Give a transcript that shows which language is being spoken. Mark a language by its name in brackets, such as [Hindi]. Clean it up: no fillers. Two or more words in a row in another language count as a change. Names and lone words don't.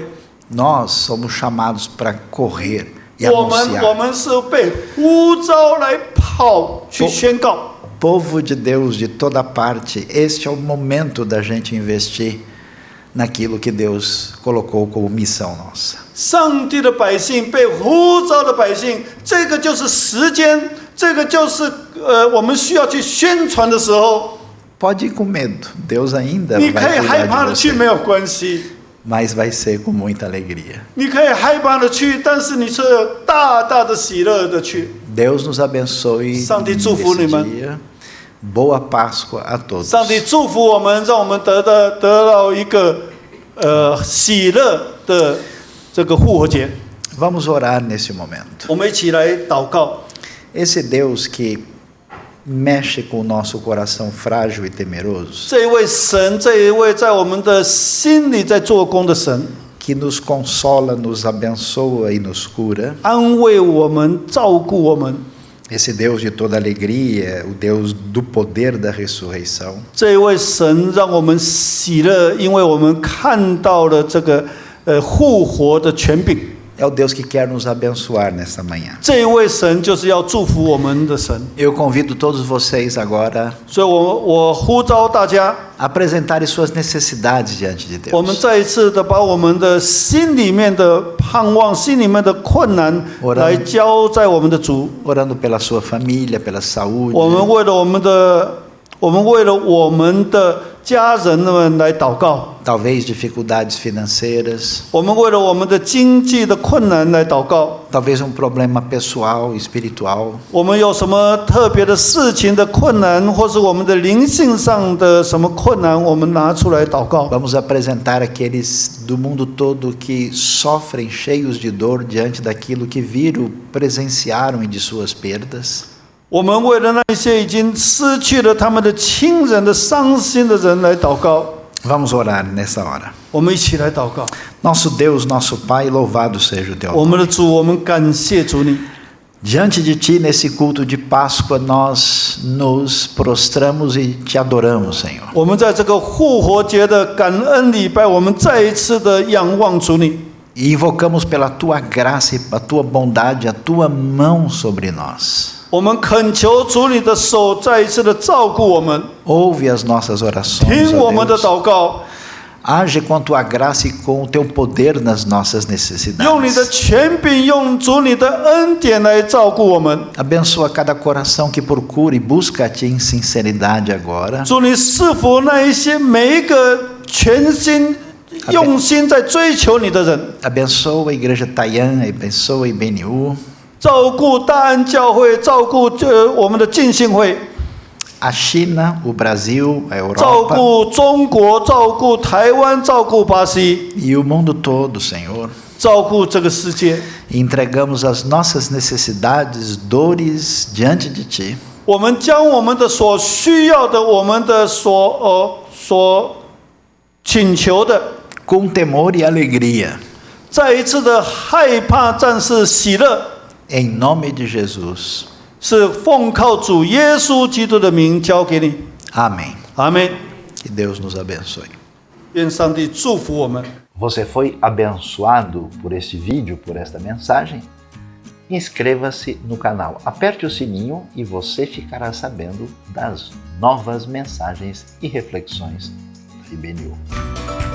[Portuguese] nós somos chamados para correr e [Chinese] 我 [Portuguese] anunciar. [Chinese] 们是被呼召来跑去宣告。 [Portuguese] Povo de Deus de toda parte, este é o momento da gente investir naquilo que Deus colocou como missão nossa. [Chinese] 上帝的百姓，被呼召的百姓，这个就是时间，这个就是我们需要去宣传的时候。 [Portuguese] Pode ir com medo, Deus ainda [Chinese] 你 [Portuguese] vai [Chinese] 可以害 [Portuguese] cuidar [Chinese] 怕 [Portuguese] de [Chinese] 的去 [Portuguese] você, [Chinese] 没有关系， [Portuguese] mas vai ser com muita alegria. [Chinese] 你可以害怕的去，但是你是大大的喜乐的去。 [Portuguese] Deus nos abençoe [Chinese] 上帝祝福你们。 [Portuguese] nesse dia. Boa Páscoa a todos. [Chinese] 上帝祝福我们，让我们得到一个喜乐的这个复活节。 [Portuguese] Vamos orar nesse momento. [Chinese] 我们一起来祷告。 [Portuguese] Esse Deus que mexe com o nosso coração frágil e temeroso, [Chinese] 这一位神，这一位在我们的心里在做工的神， [Portuguese] que nos consola, nos abençoa e nos cura, [Chinese] 安慰我们，照顾我们。 [Portuguese] esse Deus de toda alegria, o Deus do poder da ressurreição, [Chinese] 这一位神让我们喜乐，因为我们看到了这个复活的权柄。 [Portuguese] é o Deus que quer nos abençoar nesta manhã. [Chinese] 这一位神就是要祝福我们的神， [Portuguese] Eu convido todos vocês agora [Chinese] 所以我呼召大家， [Portuguese] a apresentarem suas necessidades diante de [Chinese] 我们 [Portuguese] Deus. [Chinese] 再一次的把我们的心里面的盼望、心里面的困难来交在我们的主。 [Portuguese] Orando pela sua família, pela saúde, [Chinese] 我们为了我们的家人们来祷告， [Portuguese] talvez dificuldades financeiras, [Chinese] 我们为了我们的经济的困难来祷告。 [Portuguese] talvez um problema pessoal, espiritual. [Chinese] 我们有什么特别的事情的困难，或是我们的灵性上的什么困难，我们拿出来祷告。 [Portuguese] Vamos apresentar aqueles do mundo todo que sofrem cheios de dor diante daquilo que viram, presenciaram e de suas perdas. [Chinese] 我们为了那些已经失去了他们的亲人的伤心的人来祷告。 [Portuguese] Vamos orar nessa hora. [Chinese] 我们一起来祷告。 [Portuguese] Nosso Deus, nosso Pai, louvado seja o teu [Chinese] 我 [Portuguese] nome. [Chinese] 们的主，我们感谢主你。 [Portuguese] Diante de ti, nesse culto de Páscoa, nós nos prostramos e te adoramos, Senhor. [Chinese] 我们在这个复活节的感恩礼拜，我们再一次的仰望主你。 [Portuguese] E invocamos pela tua graça e a tua bondade, a tua mão sobre nós. [Chinese] 我们恳求主你的手再一次的照顾我们， [Portuguese] Ouve as nossas orações, [Chinese] 听 [Portuguese] ó [Chinese] 我们的 [Portuguese] Deus. [Chinese] 祷告， [Portuguese] Age com a tua graça e com o teu poder nas nossas [Chinese] 用你的 [Portuguese] necessidades. [Chinese] 权柄，用主你的恩典来照顾我们。 [Portuguese] Abençoa cada coração que procura e busca a ti em sinceridade agora. [Chinese] 主你赐福那一些每一个全心用心在追求你的人， [Portuguese] Abençoa a igreja Taian, abençoa a IBNU, [Chinese] 照顾大安教会，照顾我们的浸信会， [Portuguese] a China, o Brasil, a [Chinese] 照 [Portuguese] Europa [Chinese] 顾中国，照顾台湾，照顾巴西， [Portuguese] e o mundo todo, Senhor. [Chinese] 照顾这个世界。 [Portuguese] E entregamos as nossas necessidades, dores diante de ti. [Chinese] 我们将我们的所需要的，我们的所请求的， [Portuguese] Com temor e alegria. [Chinese] 再一次的害怕战士喜乐， [Portuguese] Em nome de Jesus. [Chinese] 是奉靠主耶稣基督的名交给你。 [Portuguese] Amém. [Chinese] 阿门。 [Portuguese] Que Deus nos abençoe. [Chinese] 愿上帝祝福我们。 [Portuguese] Você foi abençoado por este vídeo, por esta mensagem? Inscreva-se no canal, aperte o sininho e você ficará sabendo das novas mensagens e reflexões da IBNU.